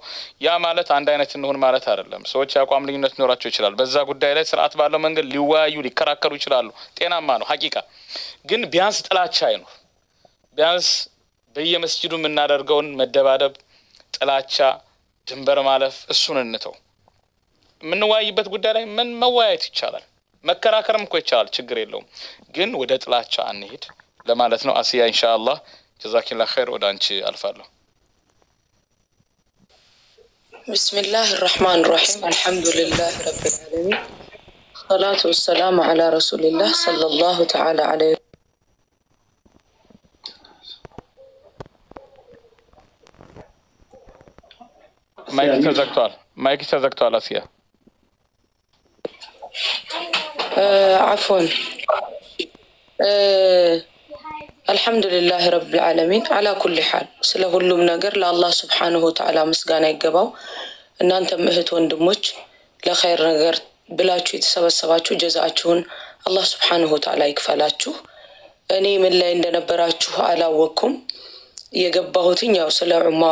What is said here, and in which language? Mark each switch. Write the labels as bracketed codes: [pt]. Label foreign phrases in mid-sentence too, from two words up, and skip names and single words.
[am] ያ ማለት አንድ አይነት እንሆን ማለት አይደለም ሰዎች ያቋም ልዩነት ኖራቸው ይችላል በዛ ጉዳይ ላይ ስርዓት ባለው መንገድ ሊወያዩ ሊከራከሩ ይችላሉ ጤናማ ነው ሐቂቃ ግን ቢያንስ ጥላቻ አይኖር ቢያንስ በየመስጂዱ የምናደርገውን መደባደብ ጥላቻ ድንበር ማለፍ እሱን እንተው የምንወያይበት ጉዳይ ላይ ምን መወያየት ይቻላል መከራከርም እኮ ይቻላል ችግር የለውም ግን ወደ ጥላቻ አንሄድ ለማለት ነው አሲያ [ar] إن شاء الله جزاك الله خير [am] ወደ አንቺ አልፋለሁ [ar] ቢስሚላሂ الرحمن الرحيم الحمد لله رب العالمين الصلاة والسلام على رسول الله صلى الله تعالى عليه [am] ማይክ ተዘግቷል አሲያ [ar] عفوا الحمد لله رب العالمين على كل حال [am] ስለ ሁሉም ነገር ለአላህ [ar] سبحانه وتعالى [am] ምስጋና ይገባው እናንተም እህት ወንድሞች ለኸይር ነገር ብላችሁ የተሰበሰባችሁ ጀዛአችሁን አላህ [ar] سبحانه وتعالى [am] ይክፈላችሁ እኔ ምን ላይ እንደነበራችሁ አላወኩም የገባሁትኝ ያው ስለ ኡማው